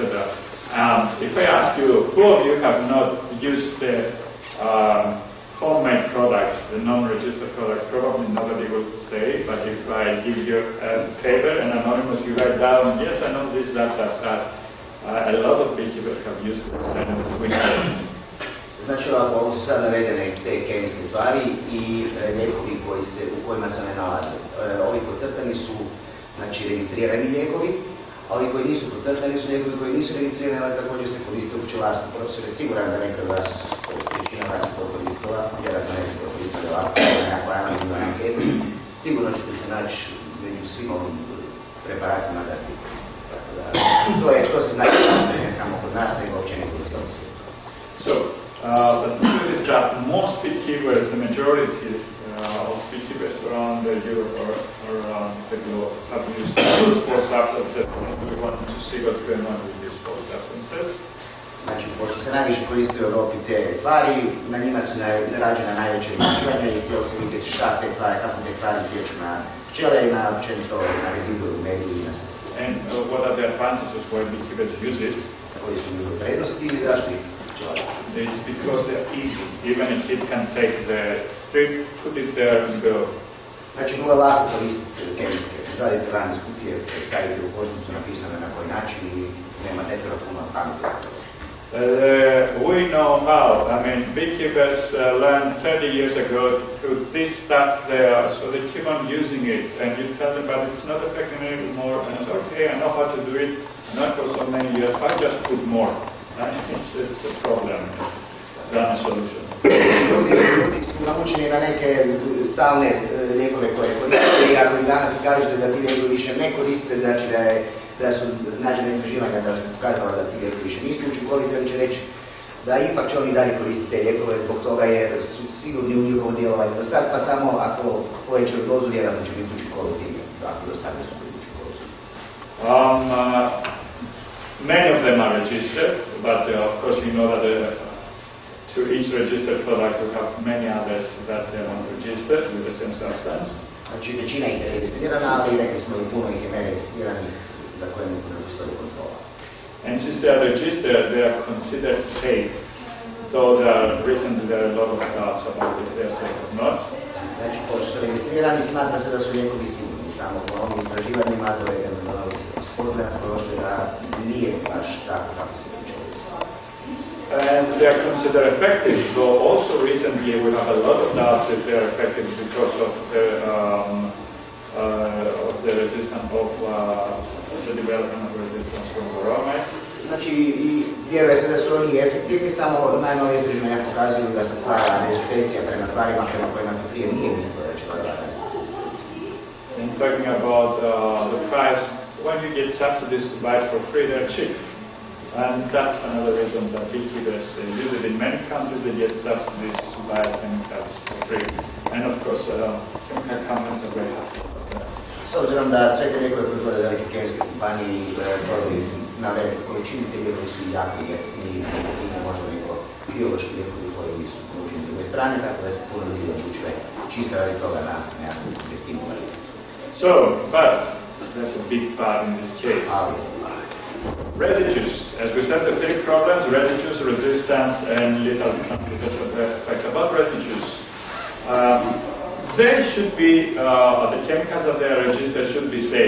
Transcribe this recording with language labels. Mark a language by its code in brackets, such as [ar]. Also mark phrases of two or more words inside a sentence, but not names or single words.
[en] If I ask you, who of you have not used the homemade products, the non-registered products, probably nobody will say, but if I give you a paper and anonymous, you write down, yes, I know this, that. A lot of beekeepers have used it and we know. [hr] Znači, ovo su sad navedene te kemijske tvari i lijekovi u kojima se ne nalaze. Ovi podcrtani su, znači, registrirani lijekovi, a ovi koji nisu podcrtani su lijekovi koji nisu registrirani, ali također se koriste u pčelarstvu. Profesor je siguran da nekada vas većina vas je to koristila, vjerojatno neki to koristili ovako, nekako anonimnoj anketi. Sigurno ćete se naći među svim ovim preparatima da ste koristili. To se znači ne samo kod nas, nego općenito u cijelom svijetu. [en] So, the truth is that most beekeepers, the majority of beekeepers around Europe or around the globe have used these 4 substances. We want to see what's going on with these 4 substances. [hr] Znači, pošto se najviše koriste u Europi te tvari, na njima su rađena najveće istraživanja i htjelo se vidjeti šta te tvari, kako te tvari utječu na pčele i na općenito na rezidue u mediju i na sve. [en] And what are the advantages why beekeepers use it? [hr] Koji su njihove prednosti i zašto ih pčelari? [en] It's because they're easy. Even a kid can take the strip, put it there and go. [hr] Znači, vrlo lako koristiti kemijske. Radite van iz kutije, stavite u kožnicu, napisano na koji način i nema nekada puno pameti. [en] We know how. I mean, beekeepers learned 30 years ago to put this stuff there, so they keep on using it. And you tell them, but it's not effective anymore. And okay, I know how to do it. Not for so many years. I just put more. It's a problem. It's not a solution. [hr] Ljudi su naučeni na neke stalne lijekove koje koriste i ako im danas kažete da ti lijekovi više ne koriste, znači da su nađene istraživanja da su pokazala da ti lijekovi više nisu učinkoviti, oni će reći da ipak će oni dalje koristiti te lijekove zbog toga jer su sigurni u njihovom djelovanju do sad, pa samo ako povećaju dozu vjerojatno će biti učinkoviti ako do sad su bili učinkoviti. [en] Many of them are registered, but of course you know that to each registered product we have many others that are not registered with the same substance. [hr] Znači većina ih je registrirana, ali rekli smo i puno ih je neregistriranih za koje ne postoji kontrola. [en] And since they are registered, they are considered safe, though recently there are a lot of doubts about if they are safe or not. [hr] Znači, pošto su registrirani, smatra se da su lijekovi sigurni. Samo po ovim istraživanjima do novi spoznaja smo došli da nije baš tako kako se tiče ovih situacija. [en] And they are considered effective, though also recently we have a lot of doubts if they are effective because of the resistance of the development of resistance from bromide. [hr] Znači, vjeruje se da su oni efektivni, samo najnovije istraživanja pokazuju da se stvara rezistencija prema tvarima prema kojima se prije nije mislilo da će dodavati rezistenciju. [en] And talking about the price, when you get subsidies to buy it for free, they're cheap. And that's another reason that big figures use it. In many countries they get subsidies to buy chemicals for free. And of course, chemical companies are very happy about that. [hr] S obzirom da sve te lijekove proizvode velike kemijske kompanije i prodaju na velike količine, te lijekovi su jako jeftini i možda neko biološki lijekovi koji su ponuđeni s druge strane, tako da se puno ljudi odlučuje čisto radi toga na nekakvu jeftinu varijantu. [en] So, but there's a big part in this case. Residues. As we said, the three problems: residues, resistance, and little effect. About residues, they should be the chemicals that they are registered should be safe.